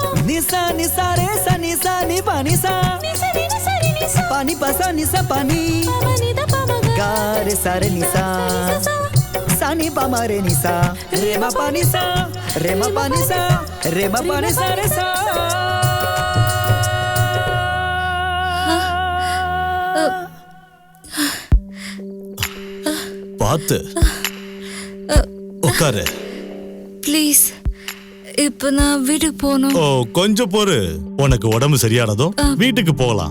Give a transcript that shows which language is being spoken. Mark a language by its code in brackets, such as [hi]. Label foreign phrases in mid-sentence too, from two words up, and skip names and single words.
[ta] nisa ni sare sa nisa ni pani sa nisa ni sare nisa pani pa sa nisa pani pa ni da pa ma ga re sare nisa sa ni pa mare nisa re ma pani sa re ma pani sa re ma pani sa re sa பார்த்து உட்காரு ப்ளீஸ் இப்ப நான் வீட்டுக்கு போகணும். ஓ கொஞ்சம் பொறு, உனக்கு உடம்பு சரியானதும் வீட்டுக்கு போகலாம்.